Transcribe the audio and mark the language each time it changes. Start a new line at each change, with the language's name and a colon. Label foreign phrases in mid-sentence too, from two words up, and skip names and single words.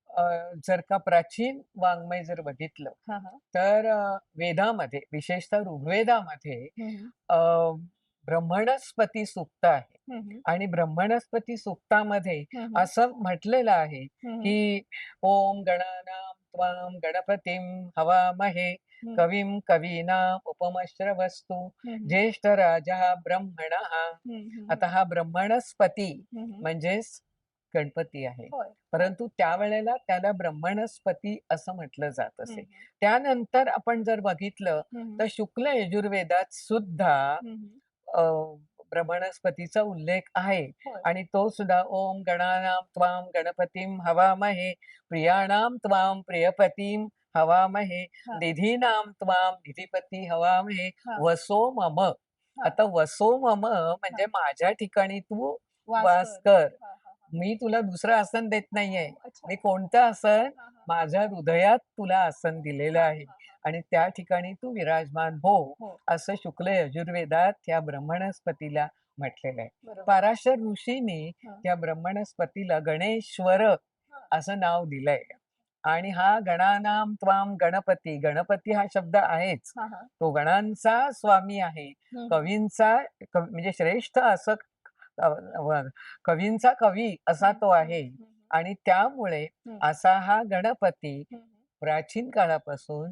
Marathi: जर का प्राचीन वाङ्मय जर बघितलं, हां, हां. तर वेदामध्ये विशेषतः ऋग्वेदामध्ये हं, हं. अ, ब्रह्मणस्पती सूक्त आहे हं, हं. आणि ब्रह्मणस्पती सूक्तामध्ये हं, हं. असं म्हटलेलं आहे, हं, हं.
Sanskrit: की "ओम गणानां त्वां गणपतीं हवामहे हं. कविं कवीनां उपमश्रवस्तु हं, हं. ज्येष्ठराजः ब्रह्मणः." हं, हं,
Marathi: आता हं. हा ब्रह्मणस्पती हं, हं. म्हणजेच गणपती आहे. होय. हां. परंतु त्यावेळेला त्याला ब्रह्मणस्पती असं म्हटलं जात हं, असे. हं. त्यानंतर आपण जर बघितलं, हं, हं. तर शुक्ल यजुर्वेदात सुद्धा हं, हं. अ, ब्रह्मणस्पतीचा उल्लेख आहे होय. आणि तो सुद्धा
Sanskrit: ओम गणानां त्वां गणपतीं हवामहे प्रियाणां त्वां प्रियपतीं हवामहे
Marathi: हां,
Sanskrit: निधीनां त्वां निधिपती हवामहे
Marathi: हां,
Sanskrit: वसो मम.
Marathi: हां, आता
Sanskrit: वसो मम
Marathi: हां. म्हणजे माझ्या ठिकाणी तू वास वास कर. कर. हां, हां, हां. मी तुला दुसरं आसन देत नाहीये. अच्छा. मी कोणतं आसन? हां, हां. माझ्या हृदयात तुला आसन दिलेलं हां, आहे हां, हां. आणि त्या ठिकाणी तू विराजमान हो, हो. असं शुक्ल यजुर्वेदात या ब्रह्मणस्पतीला म्हटलेलं आहे. बरोबर. पराशर ऋषींनी हां, त्या ब्रह्मणस्पतीला गणेश्वर हां. असं नाव दिलंय आणि हा
Sanskrit: गणानां त्वां गणपती,
Marathi: गणपती हा शब्द आहेच. हां, हां. तो गणांचा स्वामी आहे. हं, हं. कवींचा म्हणजे श्रेष्ठ असं अ, व कवींचा कवी असा हं, तो हं, आहे हं, हं. आणि त्यामुळे हं, असा हा गणपती हं, हं. प्राचीन काळापासून,